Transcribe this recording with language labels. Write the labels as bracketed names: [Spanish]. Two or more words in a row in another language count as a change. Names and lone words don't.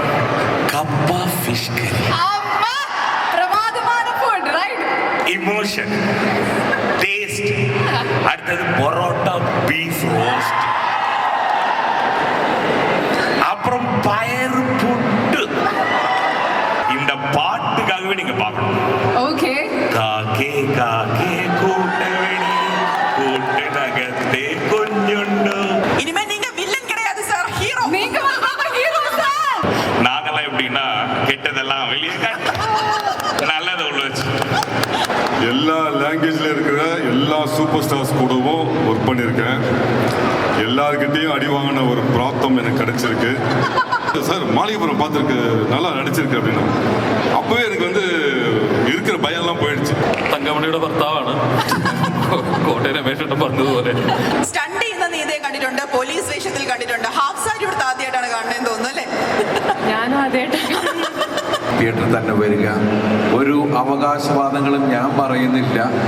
[Tamil] கப்பா [English] fish curry, [Tamil] இமோஷன், டேஸ்ட். அடுத்தது பரோட்டா [English] beef roast, [Tamil] அப்புறம் பயறு புட்டு. இந்த பாட்டுக்காகவே நீங்க பார்க்கணும். [Malayalam] ഓക്കേ. കാക്കേ കാക്കേ കൂട്ടവെടി കൂട്ടിനകത്തെ കുഞ്ഞുണ്ടു. [Tamil] ഇനിമേ நீங்க வில்லன் கிடையாது சார், ஹீரோ. நீங்க ஹீரோ சார். நாங்கெல்லாம் எப்படின்னா கெட்டதெல்லாம் வெளியே காட்டு, நல்லதை உள்ள வச்சு. எல்லா லாங்குவேஜ்ல இருக்கிற எல்லா [English] super stars [Tamil] கூடவும் ஒர்க் பண்ணியிருக்கேன். எல்லாருக்கிட்டையும் அடி வாங்கின ஒரு பிராப்தம் எனக்கு கிடைச்சிருக்கு. சார் மாளிகைப்புறம் பார்த்துருக்கு, நல்லா நடிச்சிருக்கு அப்படின்னா அப்பவே எனக்கு வந்து இருக்கிற பயம்லாம் போயிடுச்சு. [Malayalam] തങ്കമണിയുടെ ഭർത്താവാണ് കോട്ടയം രമേശേട്ടൻ പറഞ്ഞതുപോലെ. സ്റ്റണ്ട് ചെയ്യുന്ന നീതയെ കണ്ടിട്ടുണ്ട്, പോലീസ് വേഷത്തിൽ കണ്ടിട്ടുണ്ട്. [English] half sari [Malayalam] ഇവിടുത്തെ ആദ്യമായിട്ടാണ് കാണുന്നതെന്ന് തോന്നുന്നു അല്ലേ? ഞാനും അതേട്ടാ. തിയേറ്ററിൽ തന്നെ വരിക. ഒരു അവകാശവാദങ്ങളും ഞാൻ പറയുന്നില്ല.